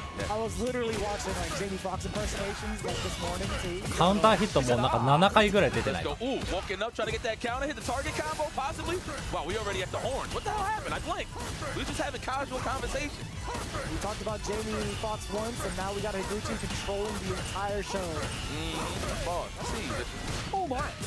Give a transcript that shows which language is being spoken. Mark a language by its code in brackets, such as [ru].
[en] I was literally watching like Jamie Foxx impersonations like this morning too. [ja] カウンターヒットもなんか7回ぐらい出てない [en] Let's go. Ooh, walking up, trying to get that counter, hit the target combo, possibly. Wow, we already at the horn. What the hell happened? I blinked. We just having casual conversation. We talked about Jamie Foxx once, and now we got Higuchi controlling the entire show. Boss, see. Oh my!